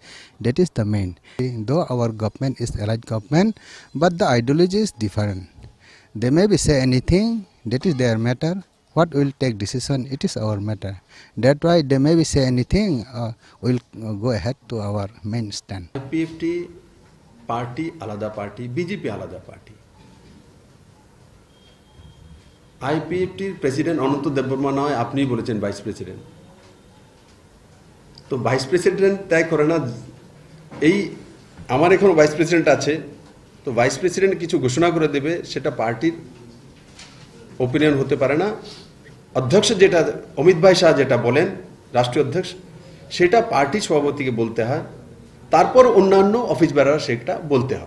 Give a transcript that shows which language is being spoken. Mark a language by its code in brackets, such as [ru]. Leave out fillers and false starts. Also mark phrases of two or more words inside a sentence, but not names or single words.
[en] That is the main. Though our government is allied government, but the ideology is different. They may be say anything, that is their matter. What will take decision, it is our matter. That's why they may be say anything, we'll go ahead to our main stand. [bn] IPFT পার্টি আলাদা পার্টি, BJP আলাদা পার্টি. IPFT president Ananta Dev Burma নয়, আপনি বলেছেন [en] vice president. [bn] তো [en] vice president [bn] তাই করে না, এই আমার এখনো [en] vice president [bn] আছে, তো [en] vice president [bn] কিছু ঘোষণা করে দেবে, সেটা [en] party-r opinion [bn] হতে পারে না। অধ্যক্ষ যেটা অমিত ভাই শাহ যেটা বলেন, রাষ্ট্রীয় অধ্যক্ষ, সেটা পার্টি সভাপতিকে বলতে হয়, তারপর অন্যান্য [en] office bearera [bn] সেটা বলতে হয়।